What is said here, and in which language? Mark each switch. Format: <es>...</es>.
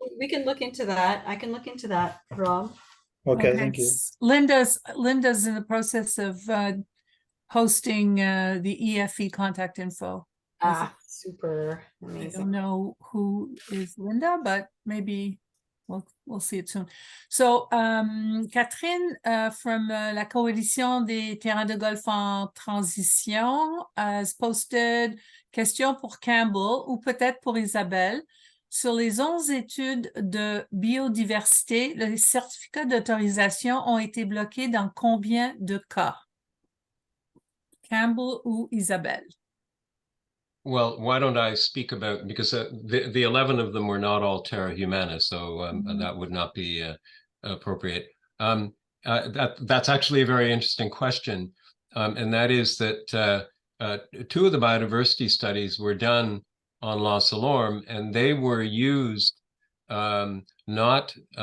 <en>we can look into that. I can look into that, Rob. Okay, thank you. Linda's in the process of posting the EFE contact info. Super I amazing. don't know who is Linda, but maybe we'll see it soon.</en> <fr>So Catherine from la Coalition des Terrains de Golf en Transition</fr> <en>has posted</en> <fr>question pour Campbell ou peut-être pour Isabelle. Sur les 11 études de biodiversité, les certificats d'autorisation ont été bloqués dans combien de cas? Campbell ou Isabelle?</fr> <en>Well, why don't I speak about, because the 11 of them were not all terra humana, so that would not be appropriate. That's actually a very interesting question, and that is that 2 of the biodiversity studies were done on Los Alorme, and they were used not</en>